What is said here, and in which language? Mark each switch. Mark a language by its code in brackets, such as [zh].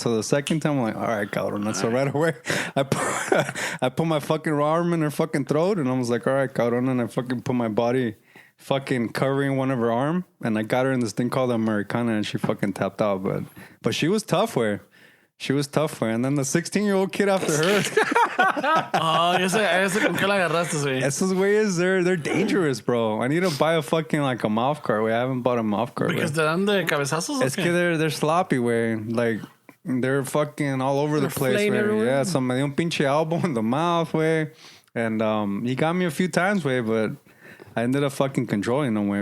[en] So the second time, I'm like, all right, cabrón. So right away, I put my fucking arm in her fucking throat, and I was like, all right, cabrón. And I fucking put my body fucking covering one of her arm, and I got her in this thing called Americana, and she fucking tapped out. But she was tough, way. She was tough, way. And then the 16-year-old kid after her. [es] Ese con qué la agarraste, güey. Esos güeyes, [en] they're dangerous, bro. I need to buy a fucking like a mouth guard, way. I haven't bought a mouth guard. [es] Because te dan de cabezazos. Es que [en] they're sloppy, way. Like they're fucking all over the place, way. Yeah, so [es] me dio un pinche [en] elbow in the mouth, way. And he got me a few times, way, but I ended up fucking controlling them, way.